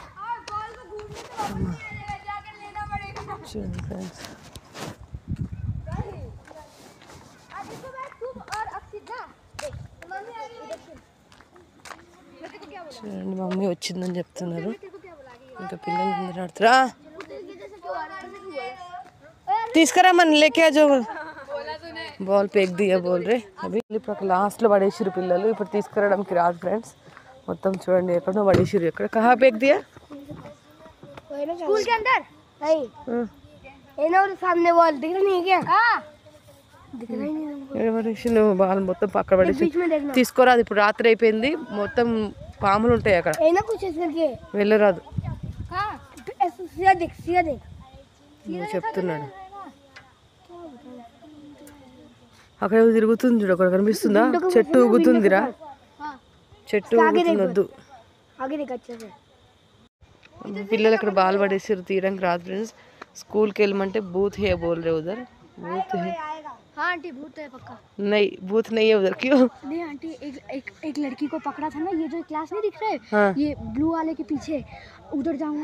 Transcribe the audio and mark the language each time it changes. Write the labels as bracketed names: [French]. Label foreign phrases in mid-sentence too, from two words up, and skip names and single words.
[Telugu] చూడండి ఫ్రెండ్స్, చూడండి మమ్మీ వచ్చిందని చెప్తున్నారు. ఇంకా పిల్లలు అందరూ ఆడుతురా. తీసుకురామని [Hindi] लेके जो बॉल फेंक दिया बोल रे. [Telugu] అవి ఇప్పుడు లాస్ట్లో పడేసిరు పిల్లలు, ఇప్పుడు తీసుకురావడానికి రాదు ఫ్రెండ్స్. మొత్తం చూడండి ఎక్కడో పడేసిరు. ఎక్కడ [Hindi] कहाँ फेंक दिया? स्कूल के अंदर नहीं ये ना वो सामने वॉल दिख रहा नहीं है क्या? दिख रहा ही नहीं [Telugu] పడేసి నువ్వు బాల్ మొత్తం పక్క పడేసి తీసుకోరాదు. ఇప్పుడు రాత్రి అయిపోయింది, మొత్తం పాములు ఉంటాయి అక్కడ, [Hindi] ये ना कुछ ऐसे करके [Telugu] వెళ్ళరాదు. [Hindi] हां ऐसे सीधा देख [Telugu] నువ్వు చెప్తున్నాడు. అక్కడ తిరుగుతుంది చూడు, అక్కడ కనిపిస్తుందా? చెట్టు ఊగుతుందిరా, చెట్టు ఊగుతుందొద్దు. [Hindi] आगे देख अच्छे से [Telugu] పిల్లలు అక్కడ బాల్ పడేసారు, తీయడానికి రాదు ఫ్రెండ్స్. స్కూల్కి వెళ్ళమంటే [Hindi] भूत है बोल रे उधर, भूत है. हाँ आंटी भूत है पक्का नहीं बूथ नहीं है उधर, क्यों? नहीं आंटी एक लड़की को पकड़ा था ना, ये जो क्लास नहीं दिख रहा है हाँ। ये ब्लू वाले के पीछे, उधर जाऊंगा